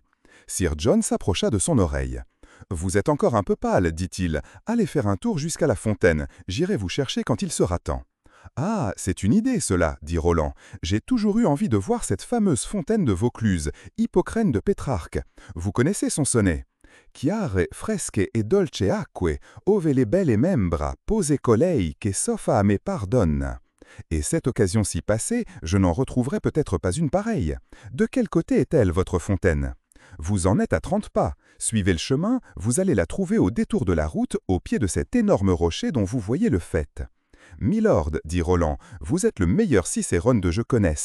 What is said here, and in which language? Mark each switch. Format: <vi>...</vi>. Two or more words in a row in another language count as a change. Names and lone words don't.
<fr>Sir John s'approcha de son oreille. « Vous êtes encore un peu pâle, dit-il. Allez faire un tour jusqu'à la fontaine. J'irai vous chercher quand il sera temps. » « Ah, c'est une idée, cela, dit Roland. J'ai toujours eu envie de voir cette fameuse fontaine de Vaucluse, Hippocrène de Pétrarque. Vous connaissez son sonnet?</fr> <it>Chiare, fresche e dolce acque, ove le belle membra, pose colei che soffa a me pardonne.</it> <fr>Et cette occasion-ci passée, je n'en retrouverai peut-être pas une pareille. De quel côté est-elle, votre fontaine? Vous en êtes à 30 pas. Suivez le chemin, vous allez la trouver au détour de la route, au pied de cet énorme rocher dont vous voyez le faîte. « Milord, dit Roland, vous êtes le meilleur Cicérone de je connaisse.</fr>